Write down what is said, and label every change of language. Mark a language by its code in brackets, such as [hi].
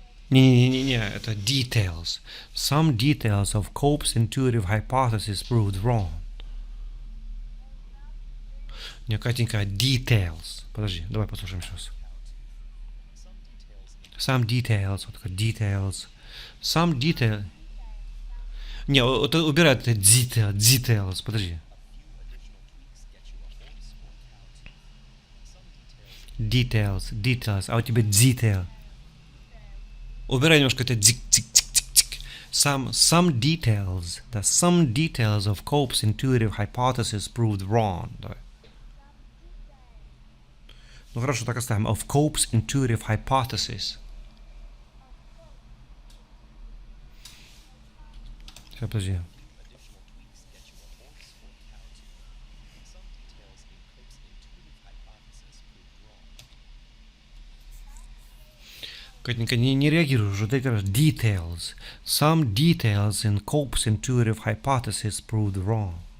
[ru] Не-не-не, это details. [en] Some details of Cope's intuitive hypothesis proved wrong. [ru] Не, Катенька, details. Подожди, давай послушаем еще раз. [en] Some details, [ru] вот такое [en] details. Some detail. [ru] Не, вот убирай это details, подожди. Details, а у тебя detail. Убирай немножко это дик-дик-дик-дик-дик. [en] Some details, some details of Cope's intuitive hypothesis proved wrong. [ru] Давай. Ну хорошо, так оставим. [en] Of Cope's intuitive hypothesis. [ru] Сейчас, подожди. Катенька, не реагируй уже, ты говоришь details. [en] Some details in Cope's intuitive hypothesis proved wrong.